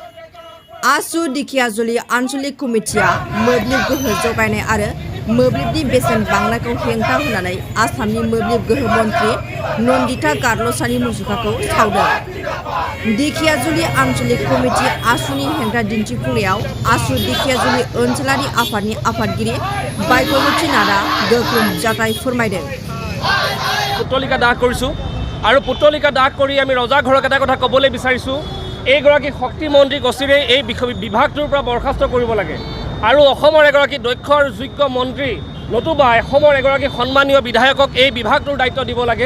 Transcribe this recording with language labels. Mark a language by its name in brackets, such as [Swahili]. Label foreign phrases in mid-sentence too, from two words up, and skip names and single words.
[Bodo] आसु दिखियाजुलि आन्चलिक कमिटिया मोब्लिब गोहो जगायनाय आरो मोब्लिबनि बेसेन बांनायखौ हेंथा होनानै आसामनि मोब्लिब गोहो मन्त्रि नन्दिता गार्लसानि मुसुखाखौ सावदों। दिखियाजुलि आन्चलिक कमिटि आसुनि हेंथा दिन्थिफुंनायाव आसु दिखियाजुलि ओनसोलारि आफादनि आफादगिरि बायकमती नाथआ गोख्रों जाथाय फोरमायदों। [Assamese] পুতলিকা দাহ কৰিছোঁ আৰু পুতলিকা দাহ কৰি আমি ৰজা ঘৰক এটা কথা ক'বলৈ বিচাৰিছোঁ, এইগৰাকী শক্তি মন্ত্ৰীক অচিৰেই এই বিভাগটোৰ পৰা বৰখাস্ত কৰিব লাগে আৰু অসমৰ এগৰাকী দক্ষ আৰু যোগ্য মন্ত্ৰী নতুবা অসমৰ এগৰাকী সন্মানীয় বিধায়কক এই বিভাগটোৰ দায়িত্ব দিব লাগে।